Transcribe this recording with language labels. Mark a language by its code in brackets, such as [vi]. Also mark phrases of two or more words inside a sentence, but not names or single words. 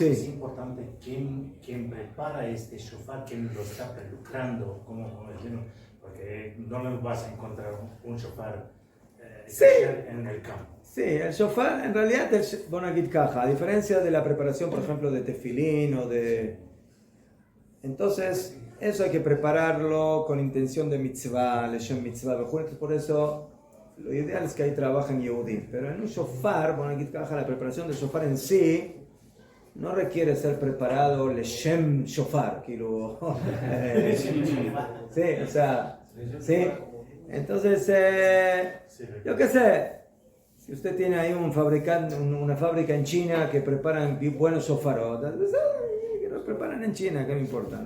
[es] es importante quién prepara este shofar, quién lo está preparando, como decimos, porque no lo vas a encontrar un shofar en el campo. Sí, el shofar, en realidad, a diferencia de la preparación, por ejemplo, de tefilín o de... Entonces, eso hay que prepararlo con intención de mitzvah, [he] לשם מצווה, [es] por eso... Lo ideal es que ahí trabajen Yehudim, pero en un shofar, la preparación del shofar en sí no requiere ser preparado [he] לשם שופר, [es] sí, o sea, sí, Entonces, yo qué sé, si usted tiene ahí un fabricante, una fábrica en China que preparan buenos shofarot, que los preparan en China, ¿qué me importa?